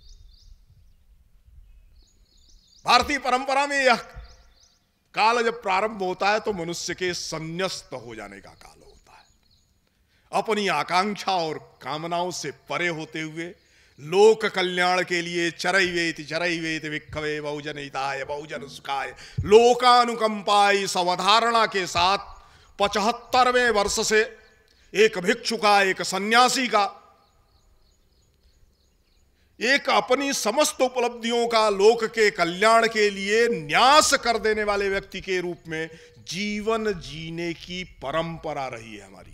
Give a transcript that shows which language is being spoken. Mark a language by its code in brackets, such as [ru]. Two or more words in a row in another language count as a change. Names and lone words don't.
[hi] भारतीय परंपरा में यह काल जब प्रारंभ होता है तो मनुष्य के संन्यस्त हो जाने का काल होता है। अपनी आकांक्षा और कामनाओं से परे होते हुए लोक कल्याण के लिए [pi] चरैवेति विक्खवे बहुजन हिताय बहुजन सुखाय लोकानुकंपाय [hi] अवधारणा के साथ 75वें वर्ष से एक भिक्षु का, एक सन्यासी का, एक अपनी समस्त उपलब्धियों का लोक के कल्याण के लिए न्यास कर देने वाले व्यक्ति के रूप में जीवन जीने की परंपरा रही है हमारी।